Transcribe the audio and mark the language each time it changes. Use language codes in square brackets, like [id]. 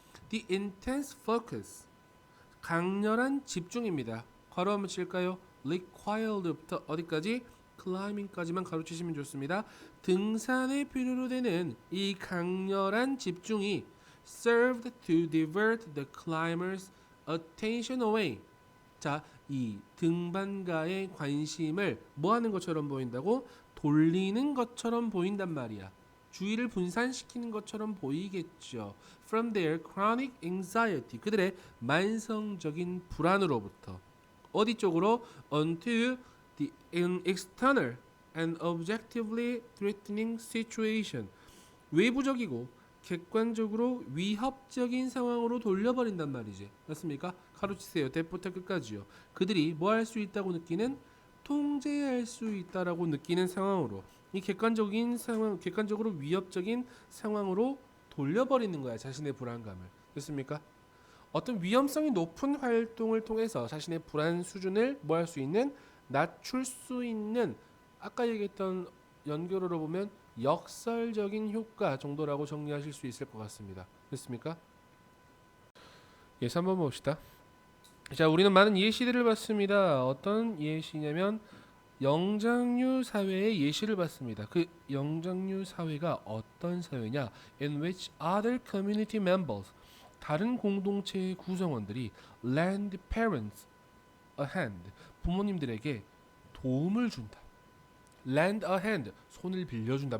[en] The intense focus, [ko] 강렬한 집중입니다. 괄호 한번 칠까요? required부터 어디까지? climbing까지만 가로치시면 좋습니다. 등산에 필요로 되는 이 강렬한 집중이 [en] served to divert the climbers' attention away. [ko] 자, 이 등반가의 관심을 뭐 하는 것처럼 보인다고? 돌리는 것처럼 보인단 말이야. 주의를 분산시키는 것처럼 보이겠죠. [en] From their chronic anxiety, [ko] 그들의 만성적인 불안으로부터 어디 쪽으로? [en] Onto the external and objectively threatening situation, [ko] 외부적이고 객관적으로 위협적인 상황으로 돌려버린단 말이지. 맞습니까? 가로치세요. 대부터 끝까지요. 그들이 뭐 할 수 있다고 느끼는? 통제할 수 있다라고 느끼는 상황으로, 이 객관적인 상황, 객관적으로 위협적인 상황으로 돌려버리는 거야. 자신의 불안감을. 됐습니까? 어떤 위험성이 높은 활동을 통해서 자신의 불안 수준을 뭐 할 수 있는? 낮출 수 있는, 아까 얘기했던 연결어로 보면 역설적인 효과 정도라고 정리하실 수 있을 것 같습니다. 됐습니까? 예, 3번 봅시다. 자, 우리는 많은 예시들을 봤습니다. 어떤 예시냐면 영장류 사회의 예시를 봤습니다. 그 영장류 사회가 어떤 사회냐? [en] In which other community members, [ko] 다른 공동체의 구성원들이 [en] lend parents a hand, [ko] 부모님들에게 도움을 준다. [en] lend a hand, [ko] 손을 빌려준다.